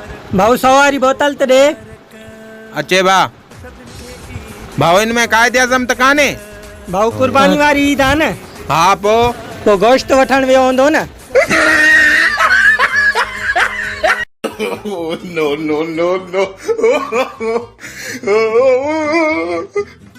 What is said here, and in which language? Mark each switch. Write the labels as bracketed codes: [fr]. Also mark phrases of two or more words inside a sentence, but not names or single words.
[sd] ڀاءُ 100 واري بوتل تو ڏي. اچي ڀا ڀاءُ انهن ۾ قائدِ اعظم ت ڪانهي. ڀاءُ قرباني واري عيد آهي نه. हा تو گوشت وٺڻ ويو هوندو نه. [en] no, no, no, no.